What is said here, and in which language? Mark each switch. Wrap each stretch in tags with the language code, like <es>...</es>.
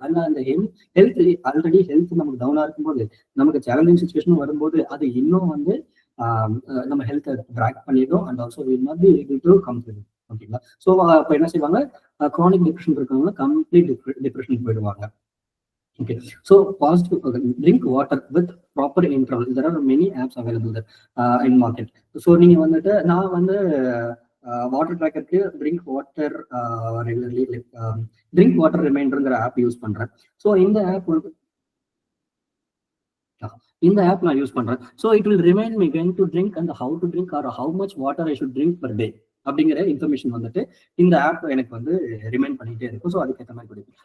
<ta>ஆனா அந்த health already health நமக்கு டவுனா இருக்கும்போது, நமக்கு சேலஞ்சிங் சுச்சுவேஷன் வரும்போது அது இன்னும் வந்து நம்ம ஹெல்த்தை ட்ராக் பண்ணிடும். And also</ta> <en>Will not be able to come through.</en> <ta>ஓகேங்களா? ஸோ அப்போ என்ன செய்வாங்க, க்ரானிக் டிப்ரெஷன் இருக்கவங்க கம்ப்ளீட் டிப்ரெஷன் போயிடுவாங்க.</ta> <en>Okay, so positive, drink water with proper interval. There are many apps available there in market. So</en> <ta>நீங்க வந்துட்டு நான் வந்து water ட்ராக்கருக்கு drink water regularly like drink water ரிமைண்டருங்கிற app use பண்றேன். ஸோ இந்த app வந்து நான் யூஸ் பண்றேன்.</ta> <en>so it will remind me when to drink and how to drink or how much water I should drink per day</en> <ta>அப்படிங்கிற information வந்துட்டு இந்த app எனக்கு வந்து ரிமைண்ட் பண்ணிட்டே இருக்கும். ஸோ அதுக்கேற்ற மாதிரி குடிக்கும்.</ta>